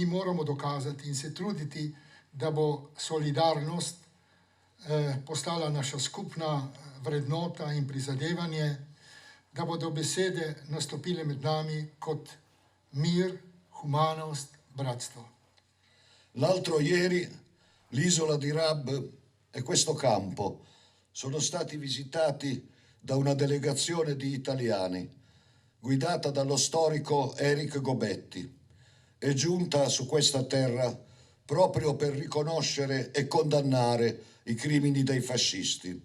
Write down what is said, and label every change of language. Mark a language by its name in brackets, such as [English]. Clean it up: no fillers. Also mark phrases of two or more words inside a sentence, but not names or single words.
[Slovenian] moramo dokazati in se truditi, da bo solidarnost postala naša skupna vrednota in prizadevanje, da bodo besede nastopile med nami kot mir, humanost, bratstvo. [Italian] L'altro ieri l'isola di Rab e questo campo sono stati visitati da una delegazione di italiani guidata dallo storico Eric Gobetti. È giunta su questa terra proprio per riconoscere e condannare i crimini dei fascisti.